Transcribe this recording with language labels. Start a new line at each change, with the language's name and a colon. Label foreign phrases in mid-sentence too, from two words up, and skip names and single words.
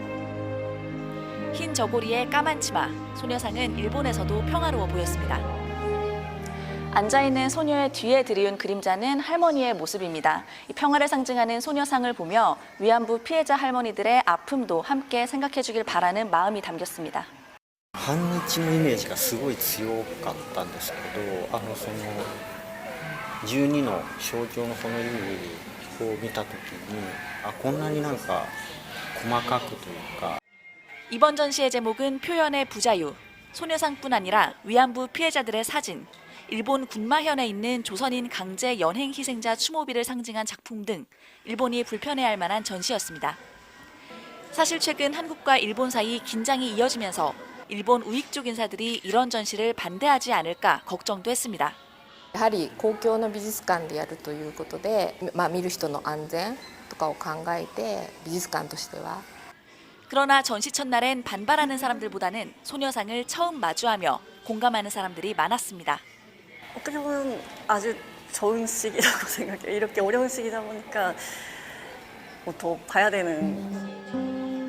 Korean: 흰 저고리에 까만 치마, 소녀상은 일본에서도 평화로워 보였습니다. 앉아있는 소녀의 뒤에 들이운 그림자는 할머니의 모습입니다. 이 평화를 상징하는 소녀상을 보며 위안부 피해자 할머니들의 아픔도 함께 생각해주길 바라는 마음이 담겼습니다.
Japanese: 反日のイメージがすごい強かったんですけど、その12の象徴のこの指を見たときに、こんなになんか細かくというか。
Korean: 이번 전시의 제목은 표현의 부자유. 소녀상뿐 아니라 위안부 피해자들의 사진, 일본 군마현에 있는 조선인 강제 연행 희생자 추모비를 상징한 작품 등 일본이 불편해할 만한 전시였습니다. 사실 최근 한국과 일본 사이 긴장이 이어지면서 일본 우익 쪽 인사들이 이런 전시를 반대하지 않을까 걱정도 했습니다.
Japanese: やはり公共の美術館でやるということで、見る人の安全とかを考えて美術館としては
Korean: 그러나 전시 첫날엔 반발하는 사람들보다는 소녀상을 처음 마주하며 공감하는 사람들이 많았습니다. 어떻게 보면 아주 좋은 시기라고 생각해요. 이렇게 어려운 시기다 보니까 더 봐야 되는.